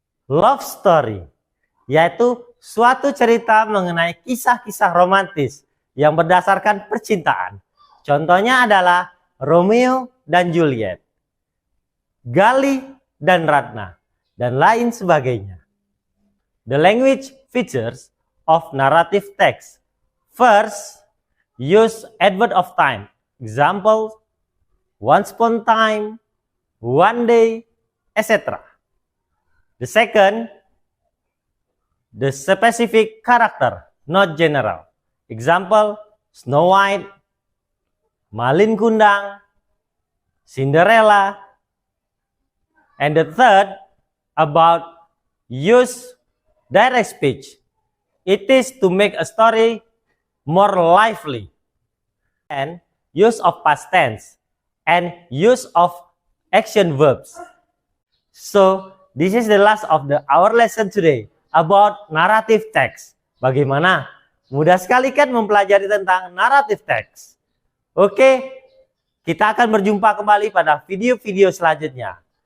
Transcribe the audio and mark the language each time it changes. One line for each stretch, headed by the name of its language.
Indonesian: Love story, yaitu suatu cerita mengenai kisah-kisah romantis yang berdasarkan percintaan. Contohnya adalah Romeo dan Juliet, Galih dan Ratna, dan lain sebagainya.
English: The language features of narrative text. First, use adverb of time. Example, once upon time, one day, etc. The second, the specific character, not general. Example, Snow White, Malin Kundang, Cinderella. And the third, about use direct speech. It is to make a story more lively. And use of past tense and use of action verbs. So, this is the last of our lesson today about narrative text.
Indonesian: Bagaimana? Mudah sekali kan mempelajari tentang narrative text. Oke, kita akan berjumpa kembali pada video-video selanjutnya.